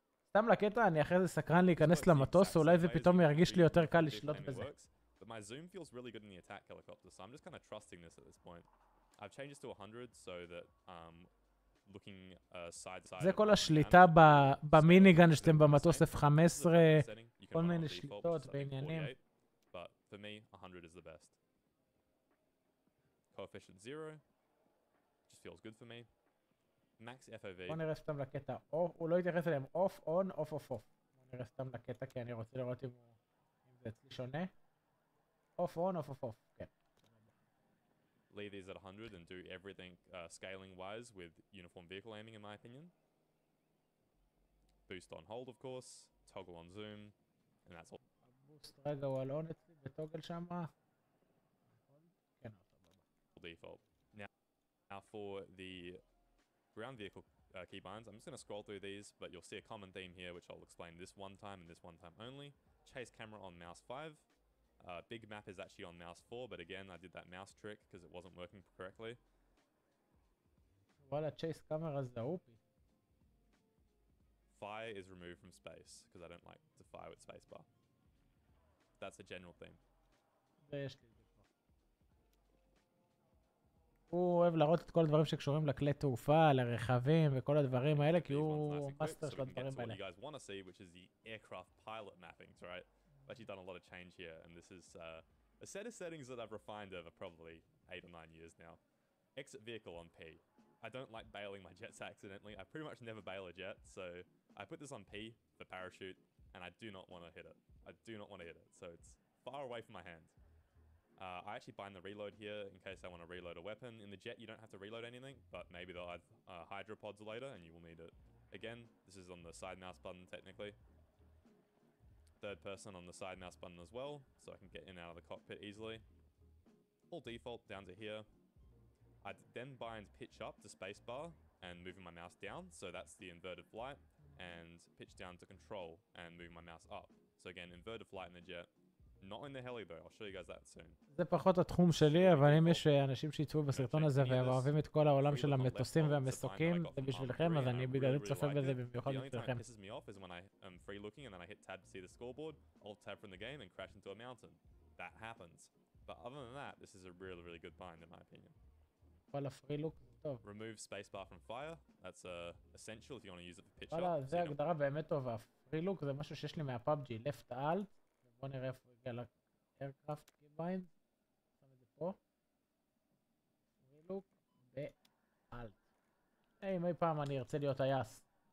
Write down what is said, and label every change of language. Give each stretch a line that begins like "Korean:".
Hebrew: סתם לקטע, אני אחרי זה סקרן להיכנס למטוס, אולי זה פתאום ירגיש לי יותר קל לשלוט בזה.
English: But my zoom feels really good in the attack helicopter, so I'm just kind of trusting this at this point. I've changed this to 100 so that looking side to side.
Hebrew: זה כל השליטה במיניגן שאתם במטוס F-15, כל מיני שליטות ועניינים.
English: But for me, 100 is the best. Coefficient 0 just feels good for me. Max FOV.
Hebrew: בוא נראה סתם לקטע, הוא לא יתייחס אליהם אוף, און, אוף, אוף, אוף. בוא נראה סתם לקטע כי אני רוצה לראות אם זה אצלי שונה. אוף, און, אוף, אוף, אוף, כן.
English: Leave these at 100 and do everything scaling wise with uniform vehicle aiming in my opinion. Boost on hold of course, toggle on zoom, and that's all.
Hebrew: הבוסט רגע הוא על און אצלי בטוגל שמה. כן,
English: default. Now for the ground vehicle keybinds, I'm just going to scroll through these, but you'll see a common theme here, which I'll explain this one time and this one time only. Chase camera on mouse 5. Big map is actually on mouse 4, but again, I did that mouse trick because it wasn't working correctly.
Hebrew: וואלה, chase camera זה אופי.
English: Fire is removed from space because I don't like to fire with spacebar. That's a general theme.
Hebrew: זה יש לי. הוא אוהב להראות את כל הדברים שקשורים לכלי תעופה, לרכבים וכל הדברים האלה, כי הוא מאסטר של הדברים האלה.
English: You guys want to see, which is the aircraft pilot mappings, right? I've actually done a lot of change here, and this is a set of settings that I've refined over probably 8 or 9 years now. Exit vehicle on P. I don't like bailing my jets accidentally. I pretty much never bail a jet, so I put this on P for parachute, and I do not want to hit it. I do not want to hit it, so it's far away from my hand. I actually bind the reload here in case I want to reload a weapon. In the jet, you don't have to reload anything, but maybe they'll add hydropods later and you will need it. Again, this is on the side mouse button technically. Third person on the side mouse button as well, so I can get in and out of the cockpit easily. All default down to here. I then bind pitch up to spacebar and moving my mouse down, so that's the inverted flight, and pitch down to control and moving my mouse up. So again, inverted flight in the jet. Not in the heli though, I'll show you guys that soon.
Hebrew: זה פחות התחום שלי, אבל אם יש אנשים שיצאו בסרטון הזה והם אוהבים את כל העולם של המטוסים והמסוקים, זה בשבילכם, אז אני בגלל זה צופה בזה במיוחד בשבילכם.
English: The only time it pisses me off is when I'm free looking and then I hit tab to see the scoreboard, alt tab from the game and crash into a mountain. That happens. But other than that, this is a really, really good bind in my opinion.
Hebrew: וואלה, פרי לוק זה טוב.
English: Remove spacebar from fire. That's essential if you want to use it for pitch up.
Hebrew: וואלה, זה הגדרה באמת טובה. פרי לוק זה משהו שיש לי מהפאבג'י, left alt. בוא נראה איפה הגיע ל-aircraft keybind. שם את זה פה. פרי לוק ב-alt. אם אי פעם אני ארצה להיות טייס.